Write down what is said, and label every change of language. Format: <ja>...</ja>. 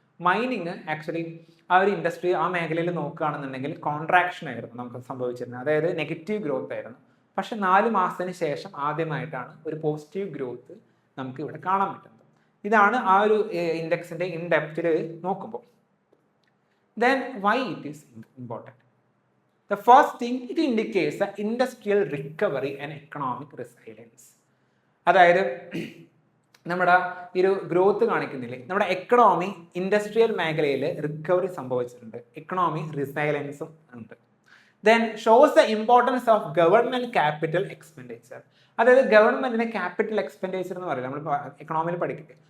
<ml>Mining actually ആ ഒരു industry ആ മേഖലയിൽ നോക്കുകയാണെന്നുണ്ടെങ്കിൽ കോൺട്രാക്ഷൻ ആയിരുന്നു നമുക്ക് സംഭവിച്ചിരുന്നത്. അതായത് നെഗറ്റീവ് ഗ്രോത്ത് ആയിരുന്നു. പക്ഷെ 4 മാസത്തിന് ശേഷം ആദ്യമായിട്ടാണ് ഒരു പോസിറ്റീവ് ഗ്രോത്ത് നമുക്ക് ഇവിടെ കാണാൻ പറ്റുന്നത്. ഇതാണ് ആ ഒരു ഇൻഡെക്സിന്റെ ഇൻ ഡെപ്തിൽ നോക്കുമ്പോൾ.</ml> <en>Then why it is important? The first thing, it indicates the industrial recovery and economic resilience.</en> <ml>അതായത് നമ്മുടെ ഈ ഒരു ഗ്രോത്ത് കാണിക്കുന്നില്ലേ, നമ്മുടെ എക്കണോമി ഇൻഡസ്ട്രിയൽ മേഖലയിൽ റിക്കവറി സംഭവിച്ചിട്ടുണ്ട്. എക്കണോമി റിസൈലൻസും ഉണ്ട്.</ml> <en>Then shows the importance of government capital expenditure.</en> <ml>അതായത് ഗവൺമെന്റിന്റെ ക്യാപിറ്റൽ എക്സ്പെൻഡിച്ചർ എന്ന് പറയില്ല, നമ്മൾ എക്കണോമിയിൽ പഠിക്കുന്നത്.</ml>